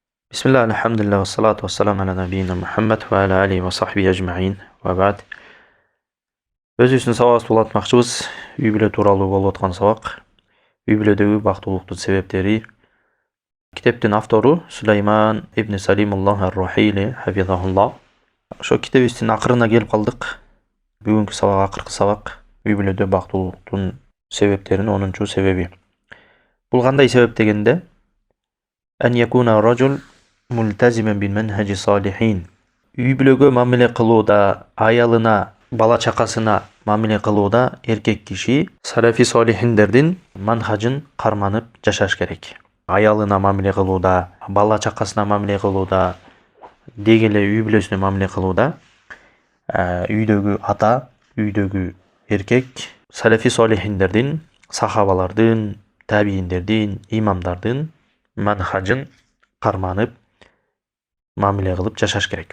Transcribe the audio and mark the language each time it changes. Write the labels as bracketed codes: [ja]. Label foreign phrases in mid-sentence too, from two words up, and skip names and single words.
[ar] بسم الله، الحمد لله، والصلاة والسلام على نبينا محمد وعلى آله وصحبه أجمعين وبعد. [ky] Өзүбүздүн сабагыбызды улантмакчыбыз. Үй бүлө тууралуу болуп аткан сабак. Үй бүлөдөгү бактылуулуктун себептери. Китептин автору Сулейман ибн Салимуллах ар-Рухили хафизахуллах. Ошо китебибиздин акырына келип калдык. Бүгүнкү сабак акыркы сабак. Үй бүлөдө бактылуулуктун себептерин 10-чу себеби. Бул кандай себеп дегенде, [ar] أن يكون الرجل ملتزما بالمنهج الصالحين. [ky] Үй бүлөгө мамиле кылууда, аялына, бала чакасына мамиле кылууда эркек киши салафи солихиндердин манхажын карманып жашаш керек. Аялына мамиле кылууда, бала чакасына мамиле кылууда, деги эле үй бүлөсүнө мамиле кылууда үйдөгү ата, үйдөгү эркек салафи солихиндердин, сахабалардын, табииндердин, имамдардын манхажын карманып мамиле кылып жашаш керек.